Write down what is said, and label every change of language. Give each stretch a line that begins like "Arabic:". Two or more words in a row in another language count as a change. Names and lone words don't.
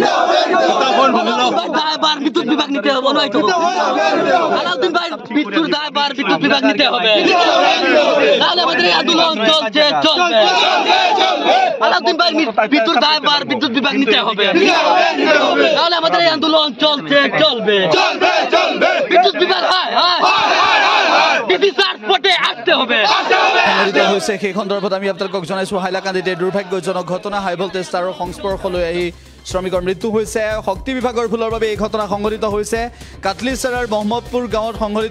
Bangla: দায় বার বিদ্যুৎ বিভাগ নিতে হবে আলাউদ্দিন ভাইয়ের মৃত্যুর দায় বার বিদ্যুৎ বিভাগ নিতে হবে তাহলে আমাদের এই আন্দোলন চলবে আলাউদ্দিন ভাইয়ের মৃত্যুর দায় বার বিদ্যুৎ বিভাগ নিতে হবে তাহলে আমাদের এই আন্দোলন চলবে বিদ্যুৎ বিভাগ
Assamese: সেই সন্দৰ্ভত আমি আপোনালোকক জনাইছো হাইলাকান্দিতে দুৰ্ভাগ্যজনক ঘটনা
English: high voltage
Assamese: তাৰৰ সংস্পৰ্শলৈ আহি শ্ৰমিকৰ মৃত্যু হৈছে শক্তি বিভাগৰ ভুলৰ বাবে এই ঘটনা সংঘটিত হৈছে কাটলিচৰাৰ মোহাম্মদপুৰ গাঁৱত সংঘটিত